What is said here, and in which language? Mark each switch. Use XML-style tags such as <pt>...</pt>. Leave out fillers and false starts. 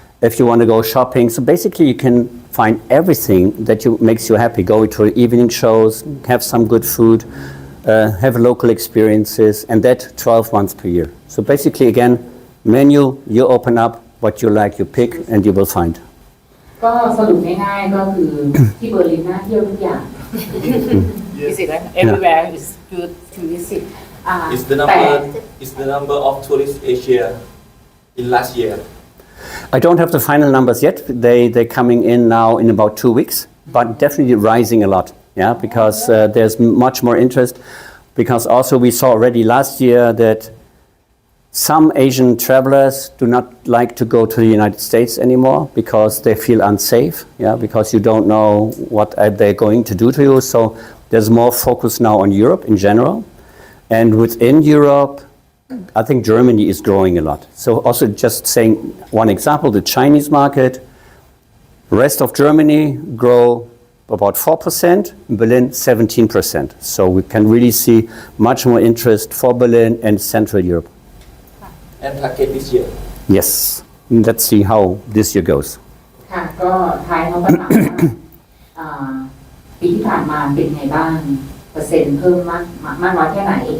<en>If you want to go shopping, so basically you can find everything that makes you happy. Go to evening shows, have some good food. have local experiences, and that 12 months per year. So basically, again, menu, you open up what you like, you pick, and you will find.</en> <th>ก็สรุปง่ายๆก็คือที่เบอร์ลินน่าเที่ยวทุกอย่าง</th> <en>visit everywhere is good to visit Is the number of tourists Asia in last year? I don't have the final numbers yet. They're coming in now in about 2 weeks, but definitely rising a lot. Yeah, because there's much more interest. Because also we saw already last year that some Asian travelers do not like to go to the United States anymore because they feel unsafe. Yeah, because you don't know what they're going to do to you. So there's more focus now on Europe in general, and within Europe, I think Germany is growing a lot. So also just saying one example, the Chinese market, rest of Germany grow about 4%, Berlin 17%. So we can really see much more interest for Berlin and Central Europe. And target this year? Yes, let's see how this year goes.</en> <th>ค่ะก็ท้ายเขาก็ถามว่าปีที่ผ่านมาเป็นไงบ้างเปอร์เซ็นต์เพิ่มมากน้อยแค่ไหน</th>